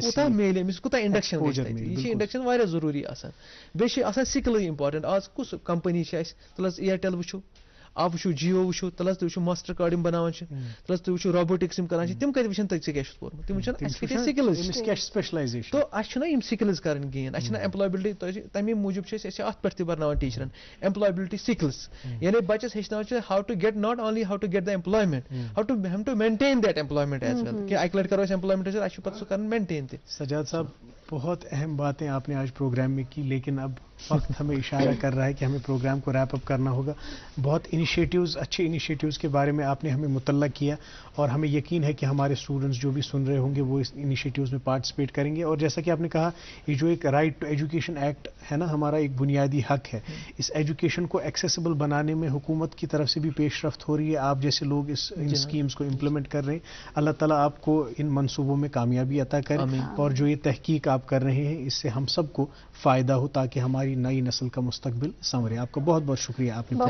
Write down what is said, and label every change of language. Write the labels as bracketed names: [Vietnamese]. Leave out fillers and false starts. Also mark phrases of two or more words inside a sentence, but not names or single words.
[Kashmiri] کوٗتاہ میلہِ أمِس کوٗتاہ انڈکشن گژھِ تتہِ یہِ چھِ انڈکشن واریاہ ضروٗری آسان بیٚیہِ چھِ آسان سِکلٕے اِمپاٹنٹ آز کُس کمپنی چھِ اَسہِ تُل حظ اِیرٹل وٕچھو آپ وٕچھو جیو وٕچھو تل حظ تُہۍ وٕچھو ماسٹر کارڈ یِم بناوان چھِ تل حظ تُہۍ وٕچھو روبوٹکس یِم کران چھِ تِم کتہِ وٕچھن تُہۍ ژےٚ کیٛاہ چھُتھ پوٚرمُت تِم وٕچھن اَسہِ کۭتیاہ سِکلٕز سپیشلایزیشن تو اَسہِ چھُنہ یِم سِکلٕز کَرٕنۍ گین اَسہِ چھِنہ ایمپلایبلٹی تَمے موٗجوٗب چھِ أسۍ اَتھ پٮ۪ٹھ تہِ برناوان ٹیٖچرن [English] employability skills [Kashmiri] یعنی بچس ہیٚچھناوان چھِ [English] how to get not only how to get the employment how to maintain that employment as well [Kashmiri] کہ اکہِ لٹہِ کرو أسۍ ایمپلایمنٹ حٲصِل اَسہِ چھُ پتہٕ سُہ کرُن مینٹین تہِ [Urdu] سجاد صاحب بہت اہم باتیں آپ نے آج پروگرام میں کی لیکن اب وقت ہمیں اشارہ کر رہا ہے کہ ہمیں پروگرام کو [English] wrap up [Urdu] کرنا ہوگا بہت انیشیٹیوز اچھے انیشیٹیوز کے بارے میں آپ نے ہمیں مطلع کیا اور ہمیں یقین ہے کہ ہمارے اسٹوڈنٹس جو بھی سن رہے ہوں گے وہ اس انیشیٹیوز میں پارٹیسپیٹ کریں گے اور جیسا کہ آپ نے کہا یہ جو ایک رائٹ ٹو ایجوکیشن ایکٹ ہے نا ہمارا ایک بنیادی حق ہے اس ایجوکیشن کو ایکسیسیبل بنانے میں حکومت کی طرف سے بھی پیش رفت ہو رہی ہے آپ جیسے لوگ ان اسکیمز کو امپلیمنٹ کر رہے ہیں اللہ تعالیٰ آپ کو ان منصوبوں میں کامیابی عطا کرے اور جو یہ تحقیق آپ کر رہے ہیں اس سے ہم سب کو فائدہ ہو تاکہ ہماری نئی نسل کا مستقبل سنورے آپ کا بہت بہت شکریہ آپ نے